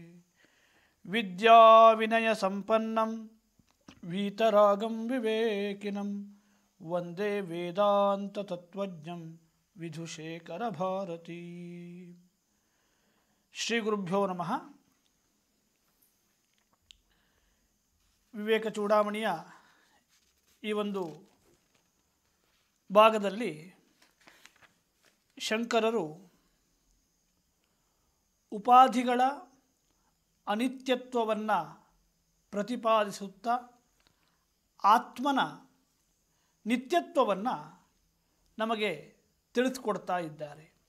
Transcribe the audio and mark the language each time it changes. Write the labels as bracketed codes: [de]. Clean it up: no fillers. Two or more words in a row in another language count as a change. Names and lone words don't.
[sa] विद्याविनयसम्पन्नं वीतरागं विवेकिनं वन्दे वेदान्ततत्त्वज्ञं विधुशेखरभारती. ಶ್ರೀ ಗುರುಭ್ಯೋ ನಮಃ. [kn] ವಿವೇಕ ಚೂಡಾಮಣಿಯ ಈ ಒಂದು ಭಾಗದಲ್ಲಿ ಶಂಕರರು ಉಪಾಧಿಗಳ ಅನಿತ್ಯತ್ವವನ್ನು ಪ್ರತಿಪಾದಿಸುತ್ತಾ ಆತ್ಮನ ನಿತ್ಯತ್ವವನ್ನು ನಮಗೆ ತಿಳಿಸ್ಕೊಡ್ತಾ ಇದ್ದಾರೆ.